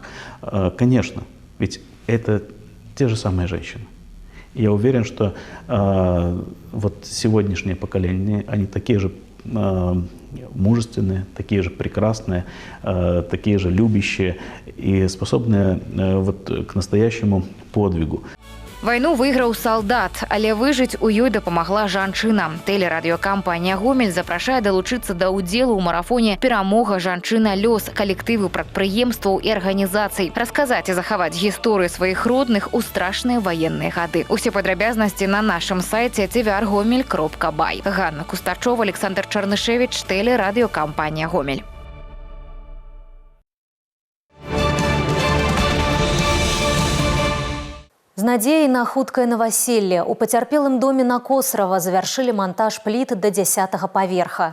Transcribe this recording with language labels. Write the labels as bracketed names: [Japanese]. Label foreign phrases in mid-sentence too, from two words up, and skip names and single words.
[Russian] Конечно, ведь это те же самые женщины. И я уверен, что вот сегодняшнее поколение, они такие же мужественные, такие же прекрасные, такие же любящие и способные вот к настоящему подвигу. [Belarusian] Вайну выйграў салдат, але выжыць у ёй дапамагла жанчына. Тэлерадыёкампанія «Гомель» запрашае далучыцца да ўдзелу ў марафоне «Перамога жанчына лёс» калектыву прадпрыемстваў і арганізацый. Расказаць і захаваць гісторыю сваіх родных у страшныя ваенныя гады. Усе падрабязнасці на нашым сайце tvr-gomel.by. Ганна Кустачова, Александр Чарнышевіч, тэлерадыёкампанія «Гомель». З надзеяй на хуткае новаселле у пацярпелым доме на Косрава завяршылі монтаж пліт да 10-го паверха.